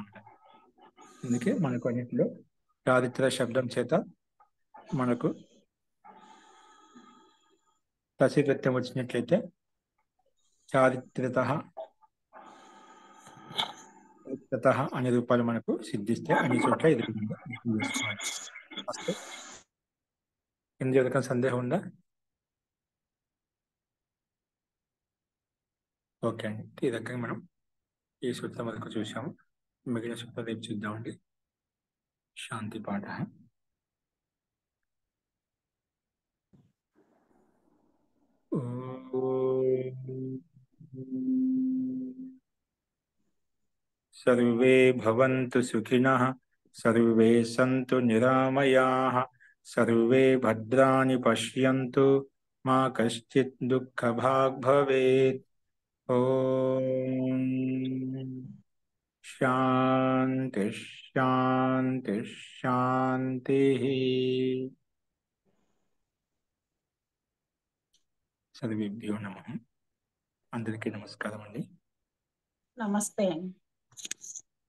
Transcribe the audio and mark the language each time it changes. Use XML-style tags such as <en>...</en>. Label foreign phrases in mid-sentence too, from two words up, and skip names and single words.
<te>అందుకే మనకు అన్నింటిలో చారిత్ర శబ్దం చేత మనకు తసి ప్రత్యయం వచ్చినట్లయితే చారిత్రత అనే రూపాలు మనకు సిద్ధిస్తే అన్ని చోట్ల ఎదురుగా చేసుకోవాలి. ఎన్ని రకాల సందేహం ఉందా? ఓకే అండి, ఈ రకంగా మనం ఈ సూత్రం వరకు చూసాము. మిగిలిన సూత్రం రేపు చూద్దామండి. శాంతి పాఠ.</te> <sa>सर्वे भवन्तु सुखिनः, सर्वे सन्तु निरामयाः, सर्वे भद्राणि पश्यन्तु, मा कश्चित् दुःखभाग् भवेत्. ॐ शान्ति शान्ति शान्तिः. सर्वेभ्यो नमः.</sa> <te>అందరికీ నమస్కారం అండి. నమస్తే అండి.</te>